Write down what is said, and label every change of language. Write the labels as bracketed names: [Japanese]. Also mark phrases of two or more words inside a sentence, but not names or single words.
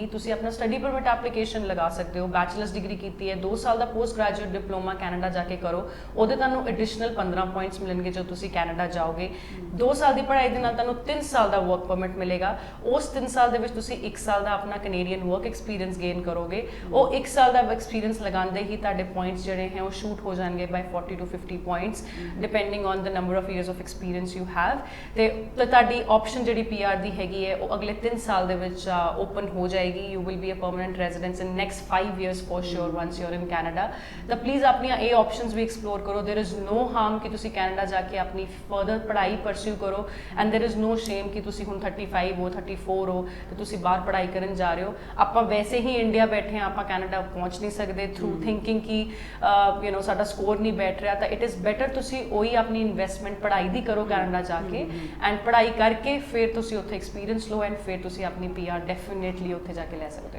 [Punjabi] ਤੁਸੀਂ ਆਪਣਾ [English] study permit application [Punjabi] ਲਗਾ ਸਕਦੇ ਹੋ। [English] bachelors degree [Punjabi] ਕੀਤੀ ਹੈ, 2 ਸਾਲ ਦਾ [English] post graduate diploma [Punjabi] ਕੈਨੇਡਾ ਜਾ ਕੇ ਕਰੋ, ਉਹਦੇ ਤੁਹਾਨੂੰ [English] additional 15 points [Punjabi] ਮਿਲਣਗੇ ਜੋ ਤੁਸੀਂ ਕੈਨੇਡਾ ਜਾਓਗੇ। 2 ਸਾਲ ਦੀ ਪੜ੍ਹਾਈ ਦੇ ਨਾਲ ਤੁਹਾਨੂੰ 3 ਸਾਲ ਦਾ [English] work permit [Punjabi] ਮਿਲੇਗਾ। ਉਸ 3 ਸਾਲ ਦੇ ਵਿੱਚ ਤੁਸੀਂ 1 ਸਾਲ ਦਾ ਆਪਣਾ [English] Canadian work experience gain [Punjabi] ਕਰੋਗੇ। ਉਹ 1 ਸਾਲ ਦਾ ਐਕਸਪੀਰੀਅੰਸ ਲਗਾਉਂਦੇ ਹੀ ਤੁਹਾਡੇ ਪੁਆਇੰਟਸ ਜਿਹੜੇ ਹੈ ਉਹ ਸ਼ੂਟ ਹੋ ਜਾਣਗੇ [English] by 40 to 50 points depending on the number of years of experience you have। [Punjabi] ਤੇ ਤੁਹਾਡੀ ਆਪਸ਼ਨ ਜਿਹੜੀ PR ਦੀ ਹੈਗੀ ਹੈ ਉਹ ਅਗਲੇ 3 ਸਾਲ ਦੇ ਵਿੱਚ ਓਪਨ ਹੋ ਜਾਏਗੀ। [English] you will be a permanent residence in next 5 years for sure once you're in Canada। [Punjabi] ਤਾਂ ਪਲੀਜ਼ ਆਪਣੀਆਂ ਇਹ ਆਪਸ਼ਨਸ ਵੀ ਐਕਸਪਲੋਰ ਕਰੋ। [English] there is no harm [Punjabi] ਕਿ ਤੁਸੀਂ ਕੈਨੇਡਾ ਜਾ ਕੇ ਆਪਣੀ ਫਰਦਰ ਪੜ੍ਹਾਈ ਪਰਸਿਊ ਕਰੋ, [English] and there is no shame [Punjabi] ਕਿ ਤੁਸੀਂ ਹੁਣ 35 ਹੋ 34 ਹੋ ਤੇ ਤੁਸੀਂ ਬਾਹਰ ਪੜ੍ਹਾਈ ਕਰਨ ਜਾ ਰਹੇ ਹੋ। ਆਪਾਂ ਵੈਸੇ ਹੀ ਇੰਡੀਆ ਬੈਠੇ ਹਾਂ, ਆਪਾਂ ਕੈਨੇਡਾ ਪਹੁੰਚ ਨਹੀਂ ਸਕਦੇ [English] through thinking [Punjabi] ਕਿ ਸਾਡਾ ਸਕੋਰ ਨਹੀਂ ਬੈਠ ਰਿਹਾ। ਤਾਂ [English] it is better [Punjabi] ਤੁਸੀਂ ਉਹੀ ਆਪਣੀ ਇਨਵੈਸਟਮੈਂਟ ਪੜ੍ਹਾਈ ਦੀ ਕਰੋ ਕੈਨੇਡਾ ਜਾ ਕੇ, ਐਂਡ ਪੜ੍ਹਾਈ ਕਰਕੇ ਫਿਰ ਤੁਸੀਂ ਉੱਥੇ ਐਕਸਪੀਰੀਅੰਸ ਲਓ, ਐਂਡ ਫਿਰ ਤੁਸੀਂ ਆਪਣੀ PR ਡੈਫੀਨੇਟਲੀ ਉੱਥੇ ਜਾ ਕੇ ਲੈ ਸਕਦੇ ਹੋ।